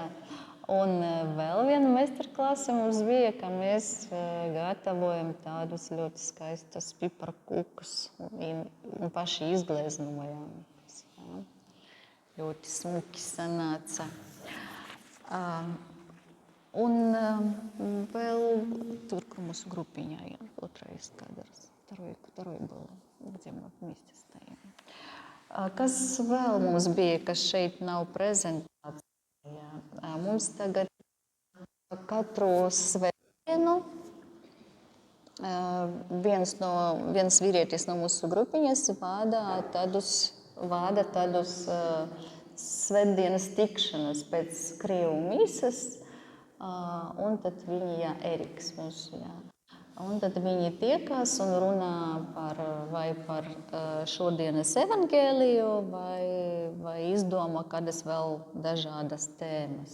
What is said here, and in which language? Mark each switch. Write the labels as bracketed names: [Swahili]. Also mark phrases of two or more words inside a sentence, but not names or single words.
[Latvian] Un vēl viena meistarklase mums bija, ka mēs gatavojam tādus ļoti skaistus piparkūkus un paši izgleznojām. Jā. Ļoti smuki sanāca. Un vēl tur, kur mūsu grupiņā, jā, otrais kadrs, [Russian] второй был, где мы вместе стоим. [Latvian] Kas vēl mums bija, kas šeit nav prezentācijā? Mums tagad katru svētdienu viens vīrietis no mūsu grupiņas vada tādus svētdienas tikšanas pēc krievu mīsas, un tad viņi, Eriks mūsu, un tad viņi tiekās un runā par šodienas evangēliju vai izdomā kādas vēl dažādas tēmas.